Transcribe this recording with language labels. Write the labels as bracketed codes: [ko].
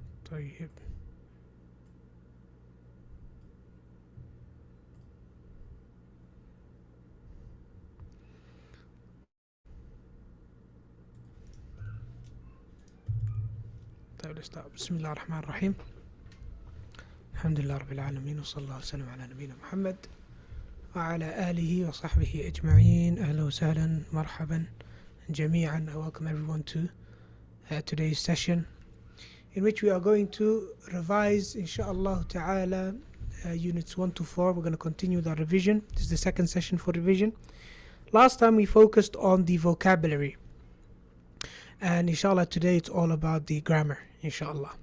[en] طيب let's start. [ar] بسم الله الرحمن الرحيم. الحمد لله رب العالمين وصلى الله وسلم على نبينا محمد وعلى آله وصحبه أجمعين. أهلا وسهلا مرحبا جميعا. [en] I welcome everyone to today's session, in which we are going to revise inshallah ta'ala units 1 to 4. We're going to continue the revision. This is the second session for revision. Last time we focused on the vocabulary, and inshallah today it's all about the grammar, inshallah.